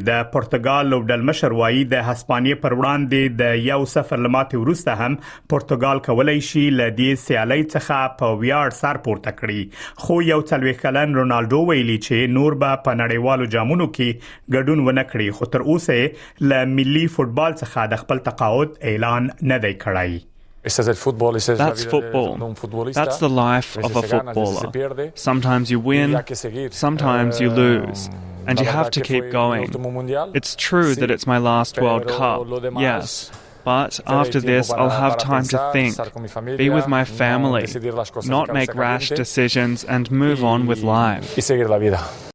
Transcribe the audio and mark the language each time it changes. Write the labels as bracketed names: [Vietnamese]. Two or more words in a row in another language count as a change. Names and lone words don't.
[Pashto] د پرتګال لوبډل مشر وایي د هسپانیې پر وړاندې د 1-0 لماتې وروسته هم پرتګال کولای شي ل دې سیالۍ څخه په ویاړ سر پورته کړي. خو یو 40 کلن رونالډو ویلي چې نور به په نړیوالو جامونو کې ګډون ونه کړي، خو تر اوسه ل ملي فوتبال څخه د خپل تقاعد اعلان نه دی کړی. [English] That's football. That's the life of a footballer. Sometimes you win, sometimes you lose, and you have to keep going. It's true that it's my last World Cup, yes. But after this, I'll have time to think, be with my family, not make rash decisions, and move on with life.